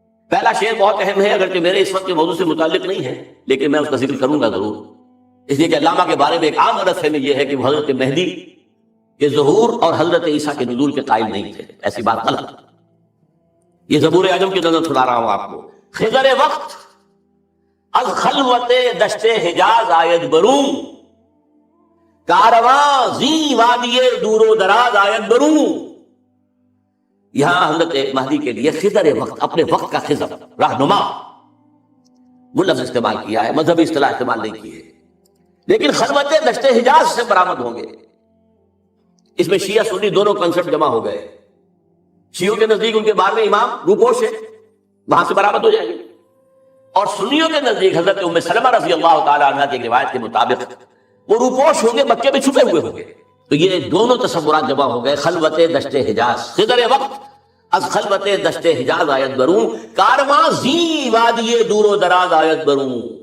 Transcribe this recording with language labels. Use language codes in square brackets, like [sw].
[ur] پہلا شعر بہت اہم ہے، اگرچہ میرے اس وقت کے موضوع سے متعلق نہیں ہے، لیکن میں اس کا ذکر کروں گا ضرور، اس لیے کہ علامہ کے بارے میں ایک عام غلط فہمی یہ ہے کہ وہ حضرت مہدی کے ظہور اور حضرت عیسیٰ کے نزول کے قائل نہیں تھے. ایسی بات غلط. یہ زبور عجم کی نظر سنا رہا ہوں آپ کو. [fa] خضر وقت از خلوت دشت حجاز آید بروں، کارواں زی وادی دور و دراز آید بروں. [ur] یہاں حضرت مہدی کے لیے خضر وقت، اپنے وقت کا خضر، رہنما، وہ لفظ استعمال کیا ہے، مذہبی اصطلاح استعمال نہیں کی ہے. لیکن خلوت دشت حجاز سے برآمد ہوں گے. اس میں شیعہ سنی دونوں کنسپٹ جمع ہو گئے. شیعوں کے نزدیک ان کے 12ویں امام روپوش ہے، وہاں سے برآمد ہو جائیں گے، اور سنیوں کے نزدیک حضرت ام سلمہ رضی اللہ تعالی عنہ کی روایت کے مطابق وہ روپوش ہوں گے، مکے میں چھپے ہوئے ہوں گے. تو یہ دونوں تصورات جمع ہو گئے. [fa] خلوت دشت حجاز، خضر وقت از خلوت دشت حجاز آیت بروں، کارواں زی وادی دور و دراز آیت بروں.